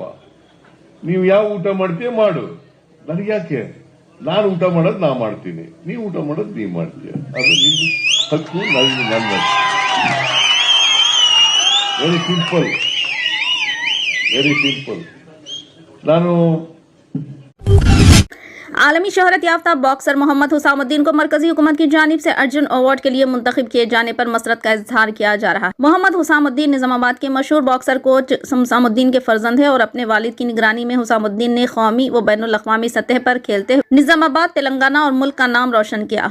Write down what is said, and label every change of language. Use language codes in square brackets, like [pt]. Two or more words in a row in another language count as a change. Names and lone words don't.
[kn] ನೀವು ಯಾವ ಊಟ ಮಾಡ್ತೀಯ ಮಾಡು. ನನಗೆ ಯಾಕೆ? ನಾನು ಊಟ ಮಾಡೋದು ನಾ ಮಾಡ್ತೀನಿ, ನೀವು ಊಟ ಮಾಡೋದು ನೀವು ಮಾಡ್ತೀಯ. ಅದು ನಿನ್ನ ಹಕ್ಕು, ನನ್ನ [en] very simple, very simple. [kn] ನಾನು [ur] عالمی شہرت یافتہ باکسر محمد حسام الدین کو مرکزی حکومت کی جانب سے ارجن ایوارڈ کے لیے منتخب کیے جانے پر مسرت کا اظہار کیا جا رہا ہے. محمد حسام الدین نظام آباد کے مشہور باکسر کوچ حسام الدین کے فرزند ہے اور اپنے والد کی نگرانی میں حسام الدین نے قومی و بین الاقوامی سطح پر کھیلتے ہوئے نظام آباد، تلنگانہ اور ملک کا نام روشن کیا.